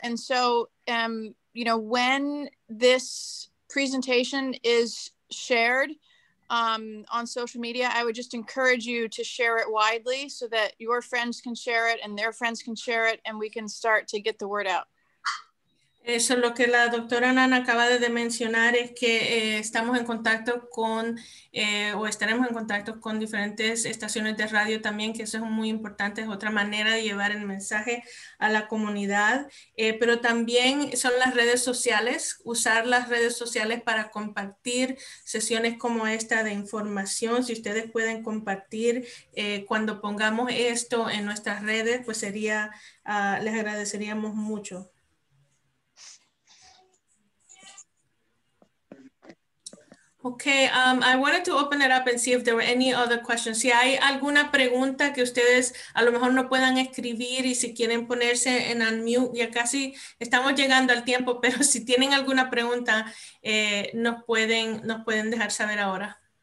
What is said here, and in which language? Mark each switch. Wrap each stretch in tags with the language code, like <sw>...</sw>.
<en>And so, you know, when this presentation is shared on social media, I would just encourage you to share it widely so that your friends can share it and their friends can share it, and we can start to get the word out.</en> <es>Eso, lo que la doctora Nana acaba de mencionar es que estamos en contacto con, o estaremos en contacto con diferentes estaciones de radio también, que eso es muy importante, es otra manera de llevar el mensaje a la comunidad, pero también son las redes sociales, usar las redes sociales para compartir sesiones como esta de información. Si ustedes pueden compartir cuando pongamos esto en nuestras redes, pues sería, les agradeceríamos mucho.</es> <en>Okay, I wanted to open it up and see if there were any other questions.</en> <es>Si hay alguna pregunta que ustedes a lo mejor no puedan escribir y si quieren ponerse en unmute, ya casi estamos llegando al tiempo, pero si tienen alguna pregunta, nos pueden dejar saber ahora.</es>